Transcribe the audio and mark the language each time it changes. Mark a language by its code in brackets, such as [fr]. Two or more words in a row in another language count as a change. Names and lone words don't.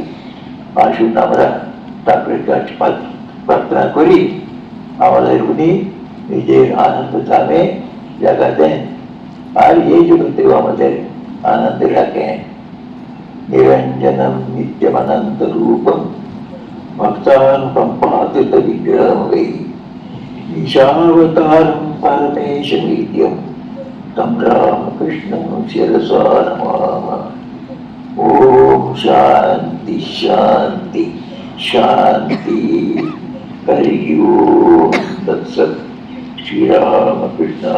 [bn] আসুন আমরা ঠাকুরের কাছে প্রার্থনা করি আমাদের উনি নিজের আনন্দ ধামে জায়গা দেন, আর এই জগতেও আমাদের আনন্দে রাখেন। [sa] নিরঞ্জনম নিত্যমানন্দ রূপম ভক্তানুকম্পাতিত বিগ্রহম ఈశావతారం పరమేశమీడ్యం తం రామకృష్ణం శిరసా నమామः. ఓం శాంతి శాంతి శాంతి. హరి ఓం తత్సత్.